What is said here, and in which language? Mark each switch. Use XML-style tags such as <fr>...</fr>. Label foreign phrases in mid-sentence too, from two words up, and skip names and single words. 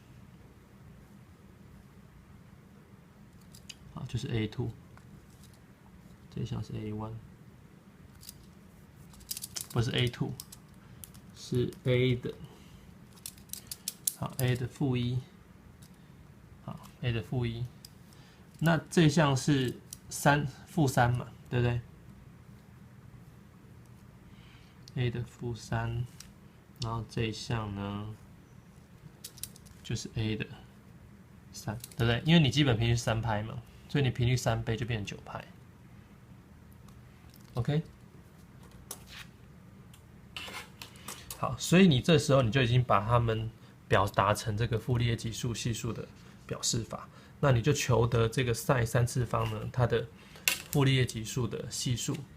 <zh>好，就是 A2， 這一項是 A1， 不是 A2， 是 A 的，好 A 的負1，好 A 的負1，那這一項是負3嘛，對不對 ？A 的負3，然後這一項呢？就是 A 的3，對不對？因為你基本頻率是3拍嘛，所以你頻率3倍就變成9拍。OK， 好，所以你這時候你就已經把它們表達成這個傅立葉級數係數的表示法，那你就求得這個 sin 3次方呢，它的傅立葉級數的係數。</zh>